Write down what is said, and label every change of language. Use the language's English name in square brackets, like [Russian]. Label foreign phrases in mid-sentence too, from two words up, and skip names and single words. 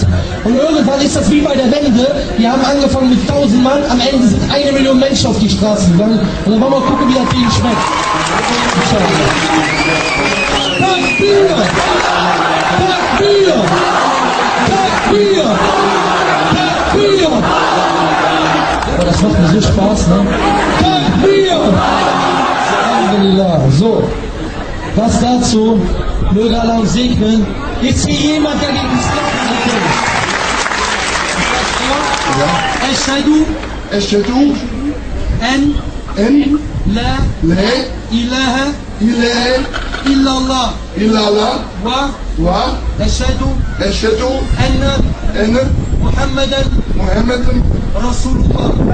[German] Und irgendwann ist das wie bei der Wende, wir haben angefangen mit 1000 Mann, am Ende sind 1 Million Menschen auf die Straßen gegangen. Und dann wollen wir gucken, wie das Ding schmeckt. [Arabic] تكبير! تكبير! تكبير! تكبير! [German] Aber das macht mir so Spaß, ne? [Arabic] تكبير! الحمد لله. [German] So, das dazu. Möge Allah uns segnen. Ist hier jemand, der gegen Islam ist? [Arabic] أشهد أن لا إله إلا الله وأشهد أن محمدا رسول الله.